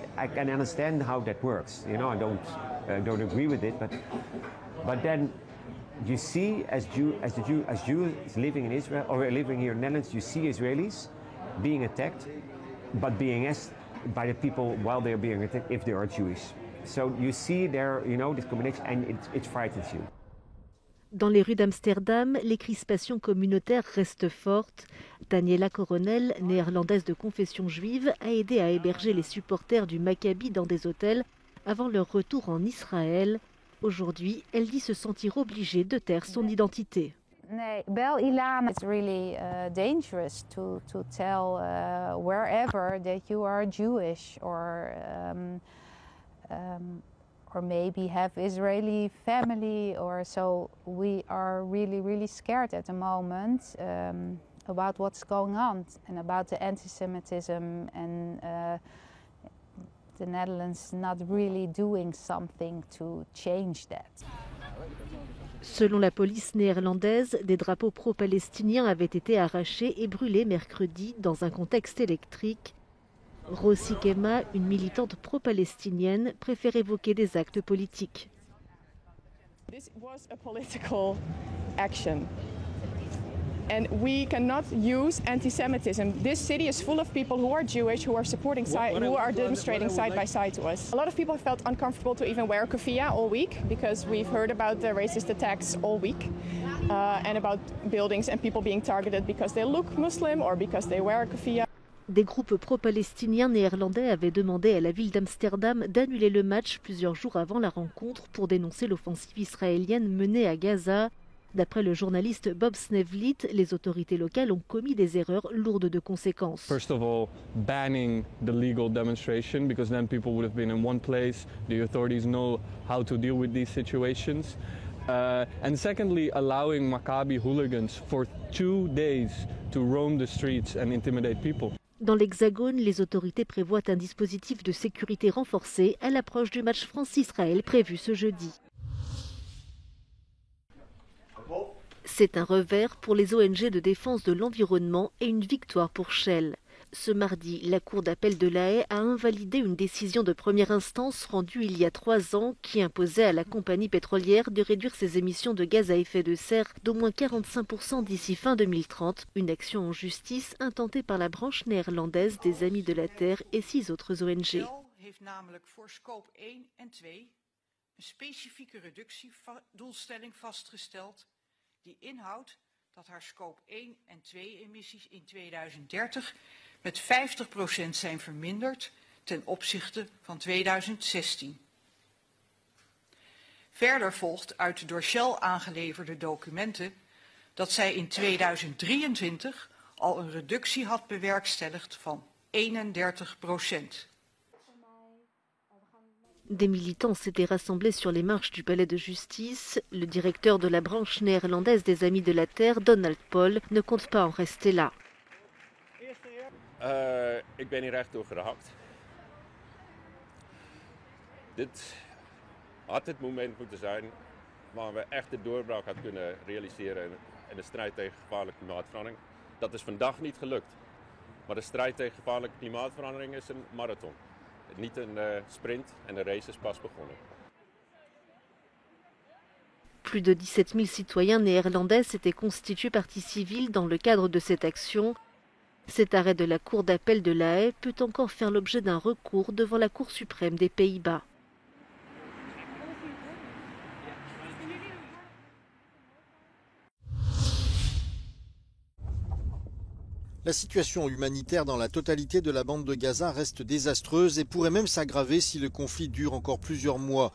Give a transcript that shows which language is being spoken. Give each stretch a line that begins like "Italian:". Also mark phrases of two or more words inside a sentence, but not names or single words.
English: I can understand how that works. I don't agree with it, but then you see, as Jews living in Israel or living here in the Netherlands, you see Israelis being attacked, but being asked by the people while they're being attacked if they are Jewish. So you see there, this combination, and it frightens you.
French: Dans les rues d'Amsterdam, les crispations communautaires restent fortes. Daniela Coronel, néerlandaise de confession juive, a aidé à héberger les supporters du Maccabi dans des hôtels avant leur retour en Israël. Aujourd'hui, elle dit se sentir obligée de taire son identité.
English: Bel Ilan, it's really dangerous to tell wherever that you are Jewish or maybe have Israeli family or so. We are really scared at the moment about what's going on and about the anti-Semitism and the Netherlands not really doing something to change that.
French: Selon la police néerlandaise, des drapeaux pro-palestiniens avaient été arrachés et brûlés mercredi dans un contexte électrique. Rossi Kema, une militante pro-palestinienne, préfère évoquer des actes politiques.
English: This was a political action. And we cannot use anti-Semitism. This city is full of people who are Jewish, who are demonstrating side by side to us. A lot of people felt uncomfortable to even wear a keffiyeh all week because we've heard about the racist attacks all week and about buildings and people being targeted because they look Muslim or because they wear a keffiyeh.
French: Des groupes pro-palestiniens néerlandais avaient demandé à la ville d'Amsterdam d'annuler le match plusieurs jours avant la rencontre pour dénoncer l'offensive israélienne menée à Gaza. D'après le journaliste Bob Snevlit, les autorités locales ont commis des erreurs lourdes de conséquences.
English: First of all, banning the legal demonstration because then people would have been in one place. The authorities know how to deal with these situations. And secondly, allowing Maccabi hooligans for 2 days to roam the streets and intimidate people.
French: Dans l'Hexagone, les autorités prévoient un dispositif de sécurité renforcé à l'approche du match France-Israël prévu ce jeudi. C'est un revers pour les ONG de défense de l'environnement et une victoire pour Shell. Ce mardi, la Cour d'appel de La Haye a invalidé une décision de première instance rendue il y a 3 ans qui imposait à la compagnie pétrolière de réduire ses émissions de gaz à effet de serre d'au moins 45% d'ici fin 2030, une action en justice intentée par la branche néerlandaise des Amis de la Terre et 6 autres ONG.
Dutch: heeft namelijk voor scope 1 en 2 een specifieke reductiedoelstelling vastgesteld die inhoudt dat haar scope 1 en 2 emissies in 2030 met 50% zijn verminderd ten opzichte van 2016. Verder volgt uit de door Shell aangeleverde documenten dat zij in 2023 al een reductie had bewerkstelligd van 31%.
French: Des militants s'étaient rassemblés sur les marches du palais de justice. Le directeur de la branche néerlandaise des Amis de la Terre, Donald Paul, ne compte pas en rester là.
Dutch: Ik ben hier echt door geraakt. Dit had het moment moeten zijn waar we echt de doorbraak hadden kunnen realiseren in de strijd tegen gevaarlijke klimaatverandering. Dat is vandaag niet gelukt. Maar de strijd tegen gevaarlijke klimaatverandering is een marathon. Niet een sprint en de race is pas begonnen.
French: Plus de 17 000 citoyens néerlandais s'étaient constitués partie civile dans le cadre de cette action. Cet arrêt de la Cour d'appel de La Haye peut encore faire l'objet d'un recours devant la Cour suprême des Pays-Bas. La situation humanitaire dans la totalité de la bande de Gaza reste désastreuse et pourrait même s'aggraver si le conflit dure encore plusieurs mois.